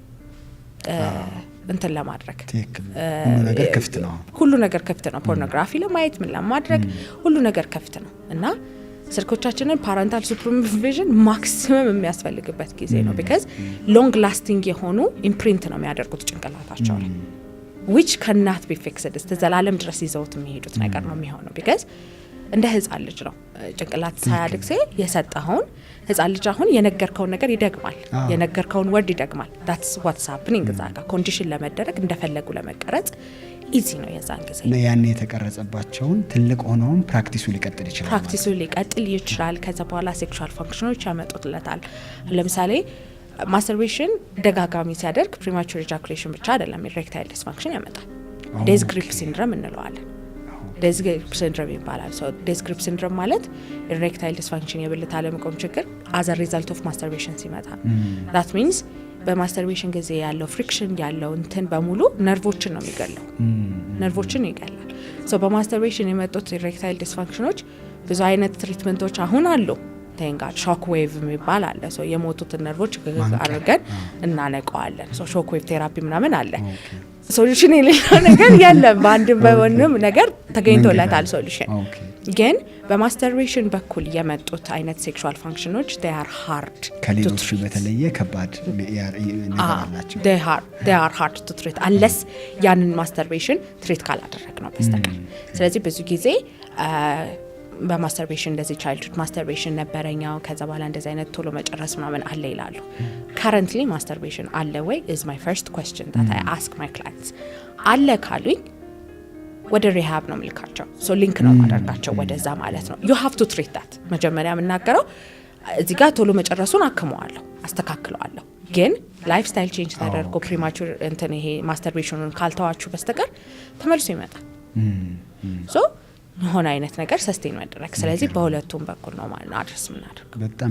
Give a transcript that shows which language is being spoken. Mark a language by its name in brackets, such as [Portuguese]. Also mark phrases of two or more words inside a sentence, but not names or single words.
[Amharic] እንትን ለማድረግ ሁሉ ነገር ክፍት ነው ፖርኖግራፊ ለማየት ምን ለማድረግ ሁሉ ነገር ክፍት ነው እና ስልኮቻችንን [English] parental supervision [Amharic] ማክሲመም የሚያስፈልግበት ጊዜ ነው because [English] long lasting [Amharic] የሆኑ ኢምፕሪንት ነው የሚያደርጉት ጭንቅላታቸው ላይ [English] which cannot be fixed [Amharic] እስከ ዘላለም ድረስ ይዘውት የሚሄዱት ነገር ነው የሚሆነው because እንደ ህፃን ልጅ ነው ጭንቅላት ሳያድግ የሰጠኸውን ህፃን ልጅ አሁን የነገርከውን ነገር ይደግማል የነገርከውን ወርድ ይደግማል [English] that's what's happening [Amharic] ዛጋ ኮንዲሽን ለመደረግ እንደፈለጉ ለመቀረጽ ኢዚ ነው የዛን ጊዜ ነው ያን የተቀረጸባቸውን ትልቅ ሆነውን ፕራክቲሱ ሊቀጥል ይችላል ከዛ በኋላ [English] sexual functions [Amharic] ያመጡትለታል ለምሳሌ ማስተርቤሽን ደጋጋሚ ሲያደርግ [English] premature ejaculation [Amharic] ብቻ አይደለም [English] erectile dysfunction [Amharic] ያመጣል [English] death grip syndrome [Amharic] እንለዋለን [English] death grip syndrome [Amharic] ይባላል [English] death grip syndrome ማለት erectile dysfunction [Amharic] የብልት አለመቆም ችግር [English] as a result of masturbation [Amharic] ሲመጣ [English] that means [Amharic] በማስተርቤሽን ጊዜ ያለው ፍሪክሽን ያለው እንትን በሙሉ ነርቮችን ነው የሚገለው ነርቮችን ይገላል በማስተርቤሽን የመጡት [English] erectile dysfunctions [Amharic] ብዙ አይነት ትሪትመንቶች አሁን አሉ ተንጋት [English] shock wave [Amharic] የሚባል አለ የሞቱትን ነርቮች አድርገን እናነቀዋለን [English] shock wave therapy [Amharic] ምናምን አለ ሶሉሽን የሌለው ነገር የለም በአንድ በወንም ነገር ተገኝቶለታል ሶሉሽን ግን በማስተርቤሽን በኩል የመጡት አይነት [English] sexual functions they are hard [Amharic] ከሌሎቹ በተለየ ከባድ ነገር አላቸው [English] they are hard to treat unless [Amharic] ያንን [English] masturbation treat [Amharic] ካላደረግ ነው በስተቀር ስለዚህ ብዙ ጊዜ በማስተርቤሽን እንደዚህ [English] childhood masturbation [Amharic] ነበረኛው ከዛ በኋላ እንደዚህ አይነት ቶሎ መጨረስ ምናምን አለ ይላሉ [English] currently masturbation [Amharic] አለ ወይ [English] is my first question that I ask my clients [Amharic] አለ ካሉኝ ወደ ሪሃብ ነው ምልካቸው ሊንክ ነው ማድረጋቸው ወደዛ ማለት ነው [English] you have to treat that [Amharic] መጀመሪያ የምናገረው እዚህ ጋር ቶሎ መጨረሱን አክመዋለሁ አስተካክለዋለሁ ግን [English] life style change [Amharic] ተደርጎ ፕሪማቹር እንትን ይሄ ማስተርቤሽኑን ካልተዋችሁ በስተቀር ተመልሶ ይመጣል የሆነ አይነት ነገር ሰስቴን ማድረግ ስለዚህ በሁለቱም በኩል ነው ማለት ነው አድረስ ምናደርገው